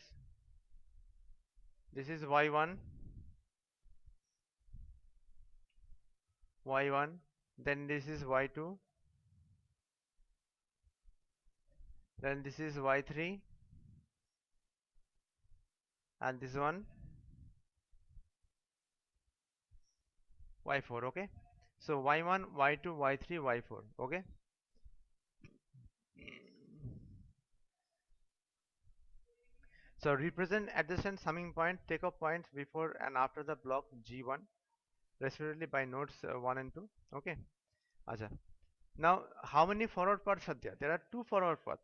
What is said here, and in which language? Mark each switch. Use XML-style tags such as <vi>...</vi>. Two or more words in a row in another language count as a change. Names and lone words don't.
<en>This is y1, y1. Then this is y2. Then this is y3, and this one y4. Okay. So y1, y2, y3, y4. Okay. So represent adjacent summing point takeoff points before and after the block G1 respectively by nodes 1 and 2. Okay. Acha. Now how many forward paths are there? There are two forward paths.</en>